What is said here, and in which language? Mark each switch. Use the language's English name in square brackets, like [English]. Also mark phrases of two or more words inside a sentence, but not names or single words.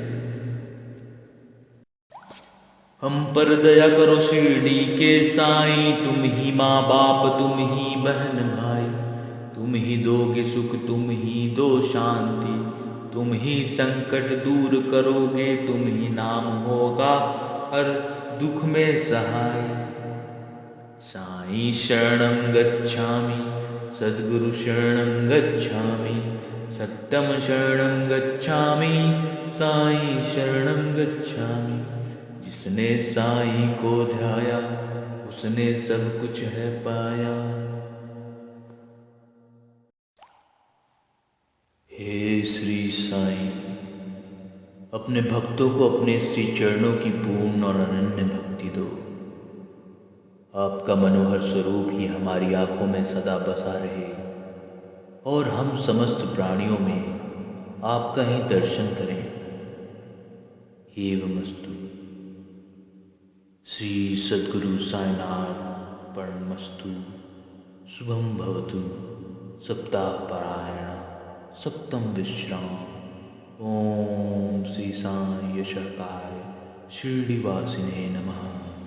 [Hindi] हम पर दया करो शिरडी के साईं, तुम ही माँ बाप तुम ही बहन भाई। तुम ही दोगे सुख तुम ही दो शांति, तुम ही संकट दूर करोगे, तुम ही नाम होगा हर दुख में सहाय। [Sanskrit] साईं शरणं गच्छामि, सद्गुरु शरणं गच्छामि, सत्यम शरणं गच्छामि, साईं शरणं गच्छामि। [Hindi] जिसने साईं को ध्याया, उसने सब कुछ है पाया। हे श्री साईं, अपने भक्तों को अपने श्री चरणों की पूर्ण और अनन्य भक्ति दो। आपका मनोहर स्वरूप ही हमारी आंखों में सदा बसा रहे और हम समस्त प्राणियों में आपका ही दर्शन करें। [Sanskrit] एवमस्तु। श्री सद्गुरु साईनाथ परमस्तु। शुभम भवतु। सप्ताह पारायण सप्तम विश्राम। ओम श्री साई यशकाय शिरडीवासिने नमः।